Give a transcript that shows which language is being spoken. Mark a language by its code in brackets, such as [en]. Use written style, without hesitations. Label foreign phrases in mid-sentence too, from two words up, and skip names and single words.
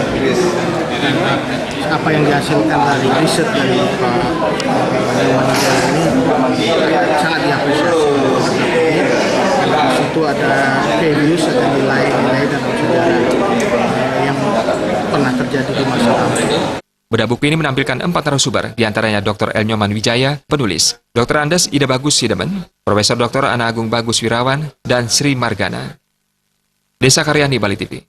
[id] Dan apa yang dihasilkan dari riset dari Pak Inyoman Wijaya ini sangat diapresiasi. Di situ ada values, ada nilai-nilai dalam sejarah yang pernah terjadi di masa lalu. Bedah buku ini menampilkan 4 narasumber, diantaranya Dr. Inyoman Wijaya, penulis, Dr. Andes Ida Bagus Sidemen, Profesor Dr. Ana Agung Bagus Wirawan, dan Sri Margana. Desa Karyani, Bali TV.